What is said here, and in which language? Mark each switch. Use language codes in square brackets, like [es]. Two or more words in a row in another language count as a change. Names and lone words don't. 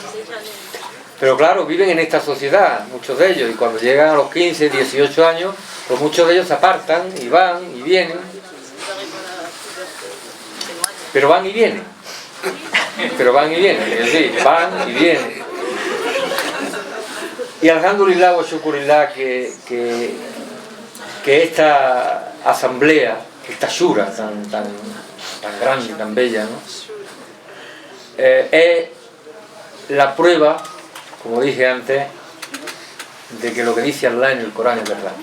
[es] Pero claro, viven en esta sociedad, muchos de ellos, y cuando llegan a los 15, 18 años, pues muchos de ellos se apartan y van y vienen. Pero van y vienen. Pero van y vienen, es decir, van y vienen. Y [ar] الحمد لله وشكر الله [es] que esta asamblea, esta shura tan grande, tan bella, ¿no? Es la prueba, como dije antes, de que lo que dice Allah en el Corán es verdad.